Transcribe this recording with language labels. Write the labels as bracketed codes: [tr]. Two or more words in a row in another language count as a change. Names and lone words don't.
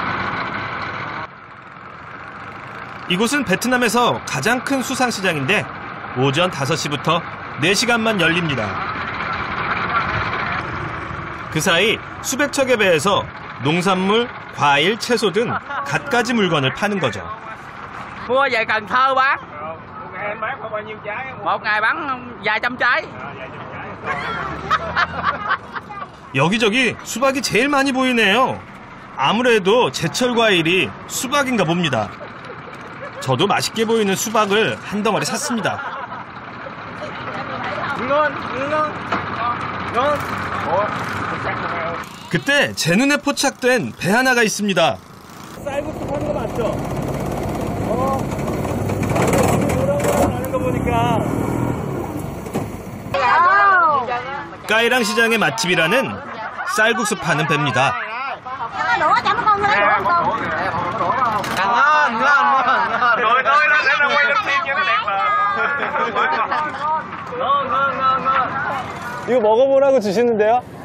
[ko] 이곳은 베트남에서 가장 큰 수상시장인데 오전 5시부터 4시간만 열립니다. 그 사이 수백 척의 배에서 농산물, 과일, 채소 등 갖가지 물건을 파는 거죠. [vi] Mua về Cần Thơ bán. Một ngày bán vài trăm trái. [ko] 여기저기 수박이 제일 많이 보이네요. 아무래도 제철 과일이 수박인가 봅니다. 저도 맛있게 보이는 수박을 한 덩어리 샀습니다. 그때 제 눈에 포착된 배 하나가 있습니다. 쌀국수 파는 거 맞죠? 하는 거 보니까 까이랑 시장의 맛집이라는 쌀국수 파는 배입니다. [vi] Đũa cho mấy con nữa, đũa con. Ngon. Lên là quay lên phim cho nó đẹp mà. [ko] 이거 먹어보라고 주시는데요?